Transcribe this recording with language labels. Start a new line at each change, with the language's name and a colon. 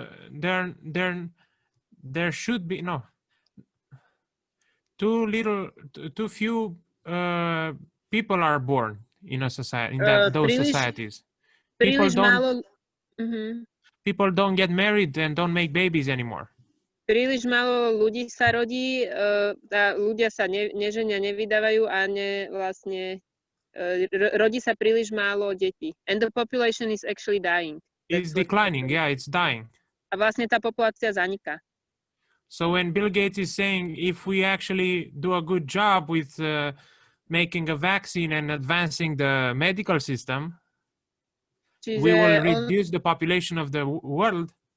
English: there should be too few people are born in a society, in those societies. People don't get married and don't make babies anymore.
Slovak: Príliš málo ľudí sa rodí, ľudia sa neženia, nevydávajú a vlastne rodí sa príliš málo detí.
English: And the population is actually dying. It's declining, yeah, it's dying.
Slovak: A vlastne tá populácia zaniká.
English: So when Bill Gates is saying if we actually do a good job with making a vaccine and advancing the medical system, we will reduce the population of the world.